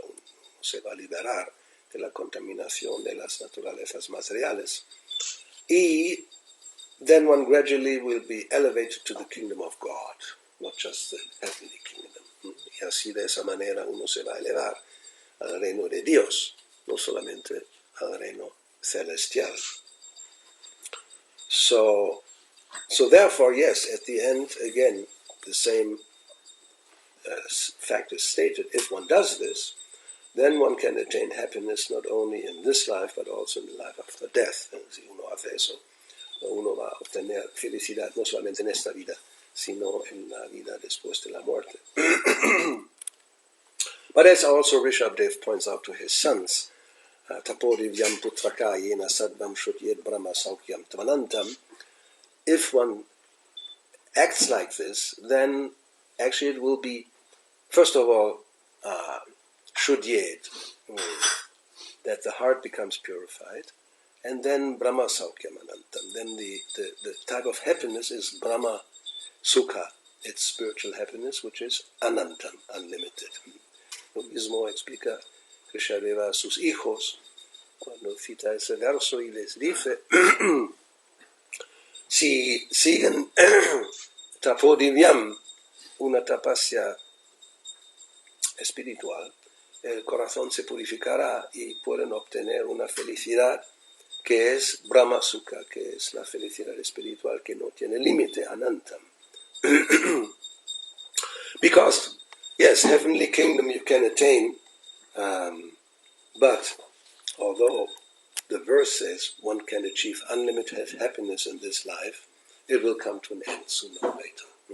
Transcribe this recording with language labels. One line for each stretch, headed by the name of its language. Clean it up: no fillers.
Spanish: Uno se va a liberar de la contaminación de las naturalezas materiales.
English: Y then one gradually will be elevated to the kingdom of God, not just the heavenly kingdom.
Spanish: Y así de esa manera uno se va a elevar al reino de Dios, no solamente al reino celestial.
English: So therefore, yes, at the end, again, the same fact is stated. If one does this, then one can attain happiness not only in this life, but also in the life after death.
Spanish: Si uno hace eso, uno va a obtener felicidad no solamente en esta vida, sino en la vida después de la muerte.
English: But as also Rishabdev points out to his sons,
Sanskrit: Tapodivyam putraka yena sadvam shutyed brahma saukyam tvanantam,
English: if one acts like this, then actually it will be, first of all, shudyed, that the heart becomes purified, and then brahma saukyam anantam. Then the type of happiness is brahma sukha, it's spiritual happiness, which is anantam, unlimited.
Spanish: Lo mismo explica Krishnadeva a sus hijos cuando cita ese verso y les dice, si siguen tapodivyam, una tapasya espiritual, el corazón se purificará y pueden obtener una felicidad que es Brahma Sukha, que es la felicidad espiritual que no tiene límite, anantam.
English: Because, yes, heavenly kingdom you can attain, but although the verse says one can achieve unlimited happiness in this life, it will come to an end sooner or later.